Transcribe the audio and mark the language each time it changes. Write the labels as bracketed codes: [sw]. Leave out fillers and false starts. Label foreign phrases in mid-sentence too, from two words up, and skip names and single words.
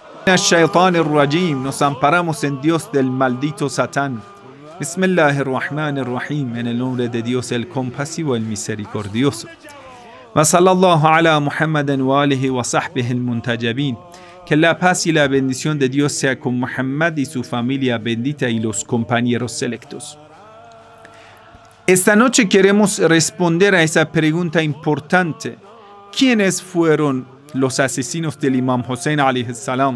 [ar] الشيطان الرجيم, [es] nos amparamos en Dios del maldito Satán. Bismillahirrahmanirrahim, en el nombre de Dios el compasivo, el misericordioso. [ar] وصلى الله على محمد وآله وصحبه المنتجبين. [es] Que la paz y la bendición de Dios sea con Muhammad y su familia bendita y los compañeros selectos. Esta noche queremos responder a esa pregunta importante. ¿Quiénes fueron los asesinos del Imam Hussein [ar] عليه السلام?